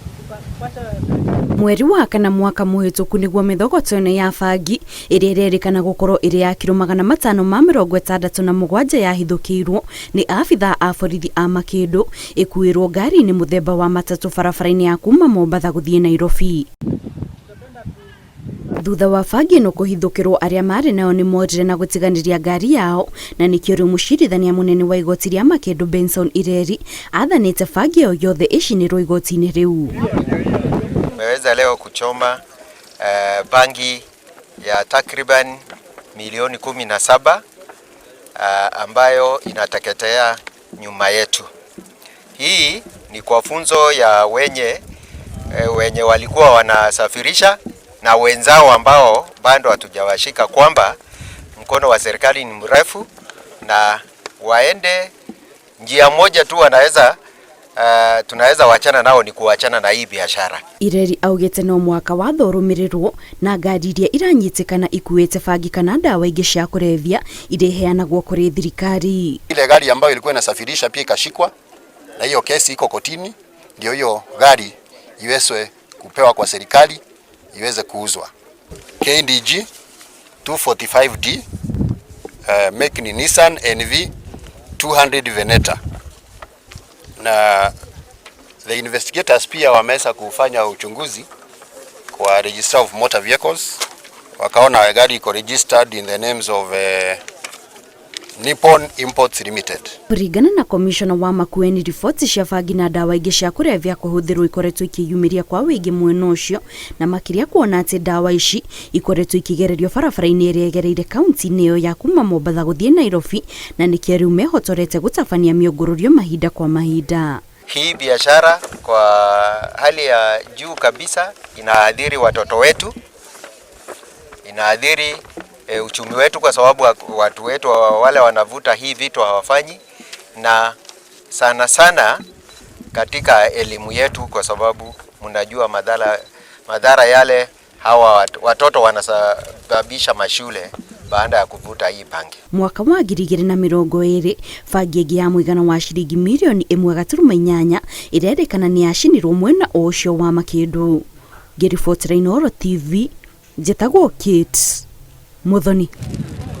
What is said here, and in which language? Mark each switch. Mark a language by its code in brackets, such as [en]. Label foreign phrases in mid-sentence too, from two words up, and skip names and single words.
[ki] Mweri wa kana mwaka muhituku niguo mithogotone ya bangi iria irerikana gukorwo iri ya kiro 567 yahithukirwo ni abitha a borithi a Makindu ikuirwo ngari-ini muthemba wa matatu barabara-ini ya kuma Mombasa guthie Nairobi. Thutha wa bangi no kuhithukirwo aria mari nao ni morire na gutiganiria ngari yao, na nikio riu mucirithania munene wa igoti ria Makindu Benson Ireri athanite bangi o yothe icinirwo igoti-ini riu. [sw] Tumeweza leo kuchoma bangi ya takriban milioni 17 ambayo inateketea nyuma yetu. Hii ni kwa funzo ya wenye walikuwa wanasafirisha na wenzao ambao bado hatujawashika kwamba mkono wa serikali ni mrefu na waende njia moja tu tunaweza wachana nao ni kuachana na hii biashara. [ki] Ireri augete no mwaka wa thorumirirwo na ngari iria iranyitikana ikuite bangi kana ndawa ingi cia kurevya ireheanagwo kuri thirikari. [sw] Ile gari ambayo ilikuwa inasafirisha pia ikashikwa na hiyo kesi iko kotini, ndio hiyo gari iwezwe kupewa kwa serikali iweze kuuzwa. KDG 245D make ni Nissan NV 200 Veneta. Na [en] the investigators [sw] pia wameweza kufanya uchunguzi kwa [en] register of motor vehicles, [sw] wakaona gari iko [en] registered in the names of Nippon Imports Limited. [ki] Kuringana na commissioner wa Makueni, ripoti cia bangi na ndawa ingi cia kurevya kuhuthirwo ikoretwo ikiyumiria [sw] kwa wingi [ki] mwena ucio, na makiria kuona ati ndawa ici ikoretwo ikigererio barabara-ini iria igereire kaunti-ini iyo ya kuma Mombasa guthie Nairobi, na nikio riu mehotorete gutabania miungururio mahinda kwa mahinda. [sw] Hii biashara kwa hali ya juu kabisa inaadhiri watoto wetu, inaadhiri uchumi wetu, kwa sababu watu wetu wale wanavuta hii vitu hawafanyi, na sana sana katika elimu yetu, kwa sababu mnajua madhara yale hawa watoto wanasababisha mashule baada ya kuvuta hii bangi. [ki] Mwaka wa 2020 bangi ingi ya mũigana wa ciringi mirioni 1.8 irerikana ni yacinirwo mwena ucio wa Makindu. Ngiribotera Inooro TV, njitagwo Kate Muthoni.